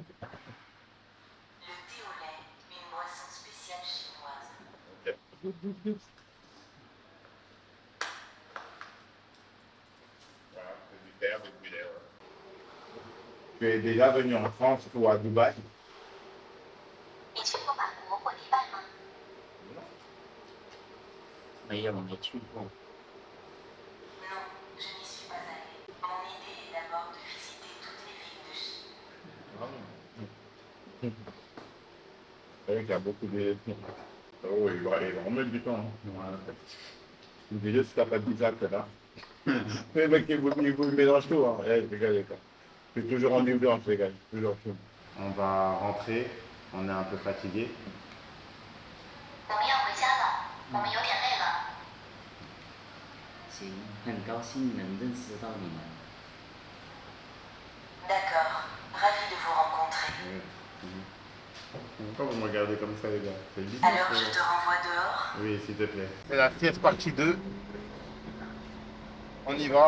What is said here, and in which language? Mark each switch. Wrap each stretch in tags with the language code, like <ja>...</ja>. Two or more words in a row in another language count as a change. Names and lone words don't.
<fr>Le thé au lait, une boisson spéciale chinoise. Tu es déjà venu en France ou à Dubaï?</fr> <zh>你去过法国或迪拜吗？没有，没去过。</zh> <fr>Non, je n'y suis pas allée. Mon idée est d'abord de visiter toutes les villes de Chine. C'est vrai qu'il y a beaucoup de... Oh, il va remettre du temps. Hein. Déjà, si tu n'as pas de visa, tu es là. Le mec, il mélange tout. Hein. Ouais, les gars. Je suis toujours en nuit blanche, les gars. Toujours tout. On va rentrer, on est un peu fatigué.</fr> <zh>我们要回家了，我们有点累了。行，很高兴能认识到你们。</zh> <fr>D'accord, ravi de vous rencontrer. Pourquoi vous me regardez comme ça, les gars? C'est bizarre. Alors je te renvoie dehors. Oui, s'il te plaît. C'est la sieste partie 2. On y va.</fr>